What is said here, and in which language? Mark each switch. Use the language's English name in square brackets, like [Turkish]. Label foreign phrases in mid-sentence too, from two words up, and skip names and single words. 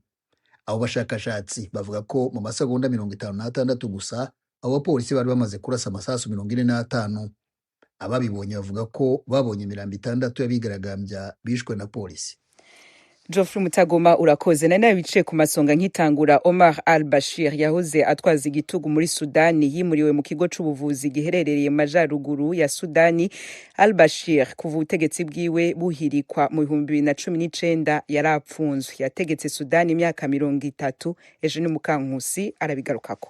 [Rundi] Abo bashakashatsi bavuga ko mu masegonda 56 gusa abo bapolisi bari bamaze kurasa amasasu 45. Ababibonye bavuga ko babonye imirambo 6 y'abigaragambya bishwe na polisi. Geoffrey Mutagoma urakoze. Na nawe wicaye ku masonga nkitangura, Omar al-Bashir yahoze atwaza igitugu muri Sudani yimuriwe mu kigo c'ubuvuzi giherereye mu majaruguru ya Sudani. Al-Bashir kuva ubutegetsi bwiwe buhirikwa mu 2019 yarapfunzwe. Yategetse Sudani imyaka 30. Ejo ni Mukankusi arabigarukako.